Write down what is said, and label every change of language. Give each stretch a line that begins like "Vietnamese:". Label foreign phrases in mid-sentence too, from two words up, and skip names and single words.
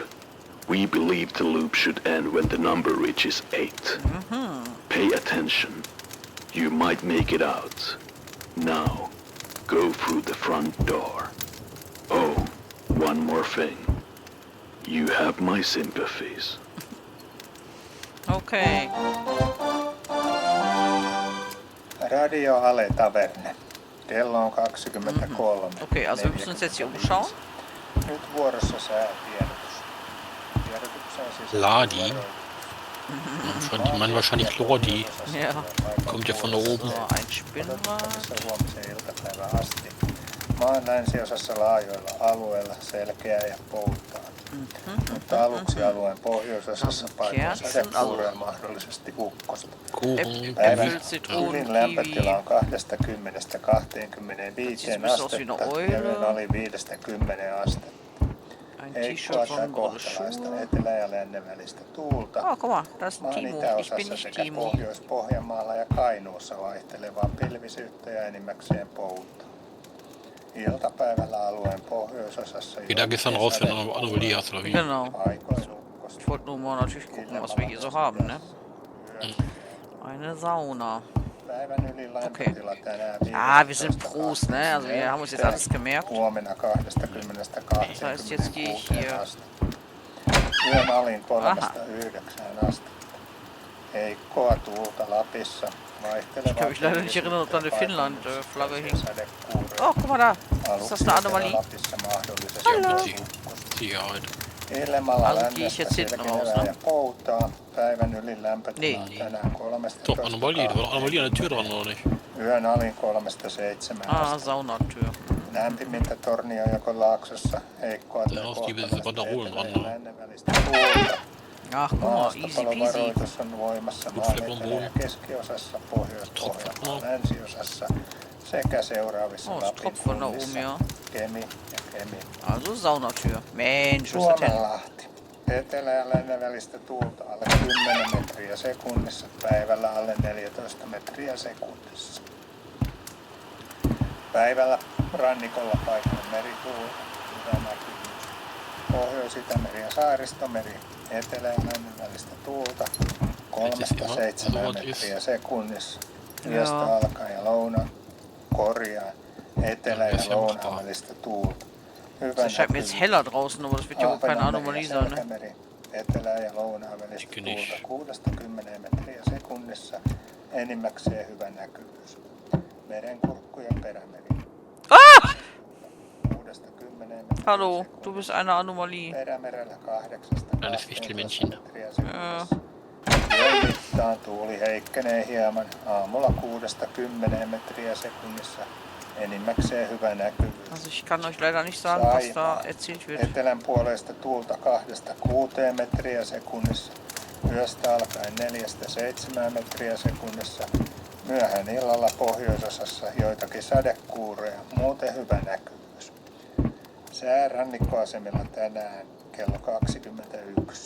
English: We believe the loop should end when the number reaches 8. Pay attention. You might make it out. Now, go through the front door. Oh, one more thing. You have my sympathies. Okay.
Finnish: Radio Ale Taverne. Kello on 23.
German: Okay, also wir müssen uns jetzt hier umschauen.
Finnish: Nyt vuorossa säätiedotus. Tiedotukseen sisältyy
German: Ladi. Von dem Mann wahrscheinlich Lordi. Ja. Kommt ja von da oben. So, ein Spinnrad.
Finnish: odotettavissa huomisen iltapäivään asti. Maan länsiosassa laajoilla alueilla selkeää ja poutaa. Mutta aluksi alueen pohjoisosassa paikkaa sadekuuroja mahdollisesti ukkosta.
German: Kuchen.
Finnish: Päivän
German: Äpfel, Zitronen,
Finnish: ylin lämpötila on
German: Kiwi.
Finnish: 20–25 Siis myös astetta
German: Euro.
Finnish: ja yön oli 5–10 astetta.
German: Ein
Finnish: Heikkoa
German: T-Shirt
Finnish: tai
German: von
Finnish: kohtalaista
German: Bonjour.
Finnish: etelä- ja lännen välistä tuulta.
German: Oh, guck mal, da ist
Finnish: Maan
German: Timo. Ich bin
Finnish: itäosassa
German: nicht
Finnish: sekä
German: Timo.
Finnish: Pohjois-Pohjanmaalla ja Kainuussa vaihtelevaa pilvisyyttä ja enimmäkseen pouta. Iltapäivällä alueen pohjoisosassa
German: Geh da gestern raus, wenn du eine Anomalie hast oder wie? Genau.
Finnish: paikoin ukkosta.
German: Ich wollte nur mal natürlich gucken, was wir hier so haben, ne? Eine Sauna.
Finnish: Päivän ylin lämpötila tänään
German: Ah, wir sind Pros, ne? Also wir haben uns jetzt alles gemerkt.
Finnish: Huomenna 20–29
German: Das heißt, jetzt gehe ich hier.
Finnish: astetta. Yön alin 3–9 astetta. Heikkoa tuulta Lapissa.
German: Ich kann mich leider nicht erinnern, ob da eine Finnland-Flagge hing. Oh, guck mal da. Ist das eine Anomalie? Hallo. Sicherheit.
Finnish: Ilmalla
German: Also gehe ich
Finnish: lännestä
German: jetzt hinten raus,
Finnish: selkenevää
German: ne?
Finnish: ja poutaa. Päivän ylin lämpötila on
German: Nee.
Finnish: tänään 13.
German: Doch, Anomalie. Da war doch Anomalie an der Tür dran, oder nicht?
Finnish: Yön alin 3–7
German: Ah,
Finnish: astetta.
German: Saunatür.
Finnish: Lämpimintä Tornionjokon laaksossa, heikkoa tai
German: Genau, die will
Finnish: kohtalaista
German: Wanderholen
Finnish: etelä-
German: dran,
Finnish: ja
German: ne?
Finnish: lännen välistä tuulta.
German: Ach, guck mal,
English: easy peasy.
Finnish: Maastopalovaroitus on voimassa maan
German: Gut für
Finnish: etelä- ja
German: Boden.
Finnish: keskiosassa, Pohjois-Pohjanmaan
German: Tropfen.
Finnish: länsiosassa sekä seuraavissa
German: Oh, es tropft von da oben,
Finnish: kunnissa,
German: ja.
Finnish: Kemi ja Kemi.
German: Also Saunatür. Mensch, was ist das denn?
Finnish: Suomenlahti. Etelä- ja lännen välistä tuulta alle 10 metriä sekunnissa, päivällä alle 14 metriä sekunnissa. Päivällä rannikolla paikalla merituulta, hyvä näkyvyys. Pohjois-Itämeri ja Saaristomeri, etelä- ja lännen välistä tuulta 3–7 metriä sekunnissa. Yöstä Joo. alkaen ja korjaa, etelä- ja lounaan välistä tuulta. Hyvä
German: Es scheint mir jetzt heller draußen, aber das wird ja wohl keine Anomalie sein, ne?
Finnish: Selkämeri, etelä- ja lounaan välistä Eikö niin? tuulta 6–10 metriä sekunnissa, enimmäkseen hyvä näkyvyys. Merenkurkku ja perämeri.
German: Ah!
Finnish: 6–10 metriä
German: Hallo,
Finnish: sekunnissa.
German: du bist eine Anomalie.
Finnish: Perämerellä 8–12
German: Kleines Wichtelmännchen.
Finnish: metriä sekunnissa. Yön puolestaan tuuli heikkenee hieman aamulla 6-10 metriä sekunnissa. Enimmäkseen hyvä näkyvyys.
German: Also ich kann euch leider nicht sagen, was da erzählt wird.
Finnish: Etelän puolesta tuulta 2-6 metriä sekunnissa. Yöstä alkaen 4-7 metriä sekunnissa. Myöhään illalla pohjoisosassa joitakin sadekuuroja, muuten hyvä näkyvyys. Sää rannikkoasemilla tänään kello 21.